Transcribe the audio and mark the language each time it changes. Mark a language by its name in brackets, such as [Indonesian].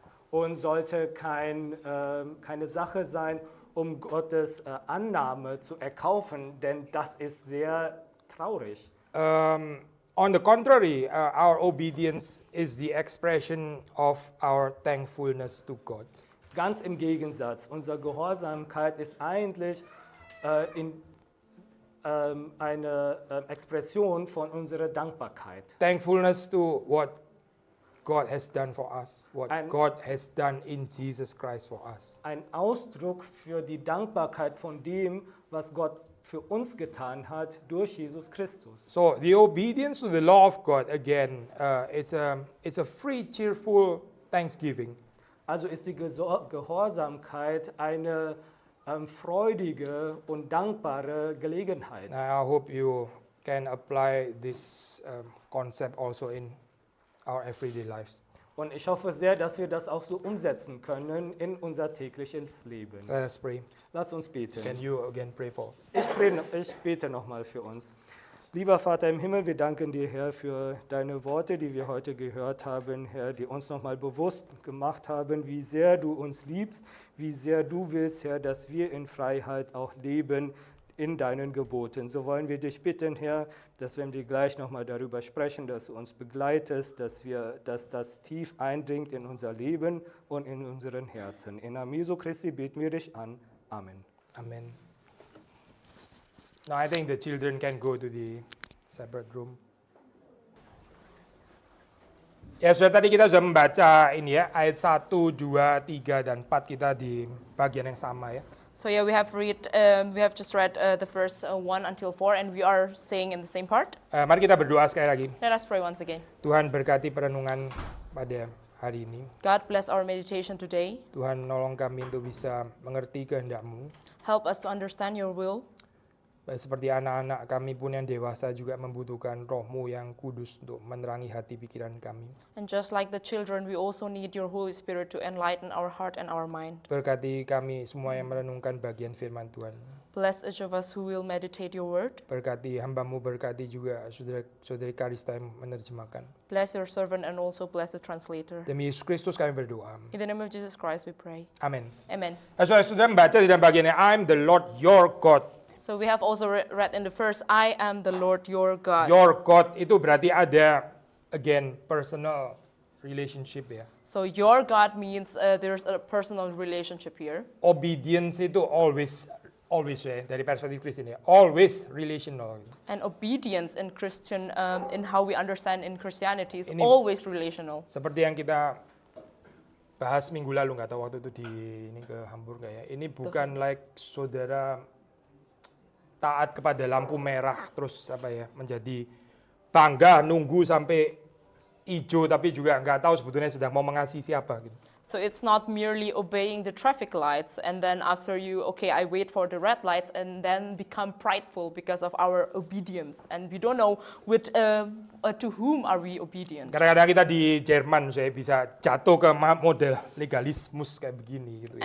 [German] Und sollte keine Sache sein, um Gottes Annahme zu erkaufen, denn das ist sehr traurig. [English] On the contrary, our obedience is the expression of our thankfulness to God. [German] Ganz im Gegensatz, unsere Gehorsamkeit ist eigentlich eine Expression von unserer Dankbarkeit. [English] Thankfulness to what God has done for us, what And- God has done in Jesus Christ for us. [German] Ein Ausdruck für die Dankbarkeit von dem, was Gott für uns getan hat durch Jesus Christus. [English] So the obedience to the law of God, again, it's a free, cheerful thanksgiving. [German] Also ist die Gehorsamkeit eine freudige und dankbare Gelegenheit. [English] I hope you can apply this concept also in our everyday lives. [German] Und ich hoffe sehr, dass wir das auch so umsetzen können in unser tägliches Leben. [English] Let us pray. [German] Lass uns beten. [English] Can you again pray for? [German] Ich bete nochmal für uns. Lieber Vater im Himmel, wir danken dir, Herr, für deine Worte, die wir heute gehört haben, Herr, die uns nochmal bewusst gemacht haben, wie sehr du uns liebst, wie sehr du willst, Herr, dass wir in Freiheit auch leben in deinen Geboten. So wollen wir dich bitten, Herr, dass wenn wir gleich nochmal darüber sprechen, dass du uns begleitest, dass das tief eindringt in unser Leben und in unseren Herzen. In Namen Jesu Christi beten wir dich an. Amen. Amen. [English] Now I think the children can go to the separate room. [Indonesian] Ya, sudah tadi kita sudah membaca ini ya, ayat 1, 2, 3, dan 4 kita di bagian yang sama ya. [English] So yeah, we have just read the verse 1 until 4, and we are saying in the same part. [Indonesian] Mari kita berdoa sekali lagi. [English] Let us pray once again. [Indonesian] Tuhan berkati perenungan pada hari ini. [English] God bless our meditation today. [Indonesian] Tuhan nolong kami untuk bisa mengerti kehendak-Mu. [English] Help us to understand your will. [Indonesian] Baik seperti anak-anak kami pun yang dewasa juga membutuhkan Roh-Mu yang kudus untuk menerangi hati pikiran kami. [English] And just like the children, we also need your Holy Spirit to enlighten our heart and our mind. [Indonesian] Berkati kami semua yang merenungkan bagian firman Tuhan. [English] Bless each of us who will meditate your word. [Indonesian] Berkati hamba-Mu, berkati juga saudari Karista yang menerjemahkan. [English] Bless your servant and also bless the translator. [Indonesian] Demi Yesus Kristus kami berdoa. [English] In the name of Jesus Christ we pray. [Indonesian] Amin. [English] Amen. [Indonesian] Saudara membaca di dalam bagiannya, [English] I'm the Lord your God. So we have also read in the verse, I am the Lord your God. Your God [Indonesian] itu berarti ada, [English] again, personal relationship ya. So your God means there's a personal relationship here. [Indonesian] Obedience itu always ya, dari perspektif Kristen ya, [English] always relational. And obedience in Christian, in how we understand in Christianity is [Indonesian] Ini- [English] always relational. [Indonesian] Seperti yang kita bahas minggu lalu, nggak tahu waktu itu ini ke Hamburg nggak ya. Ini bukan like saudara taat kepada lampu merah terus apa ya menjadi bangga nunggu sampai hijau tapi juga nggak tahu sebetulnya sedang mau mengasihi siapa gitu. [English] So it's not merely obeying the traffic lights and then after you, okay, I wait for the red lights and then become prideful because of our obedience. And we don't know to whom are we obedient. [Indonesian] Kadang-kadang kita di Jerman saya bisa jatuh ke model legalismus kayak begini gitu ya.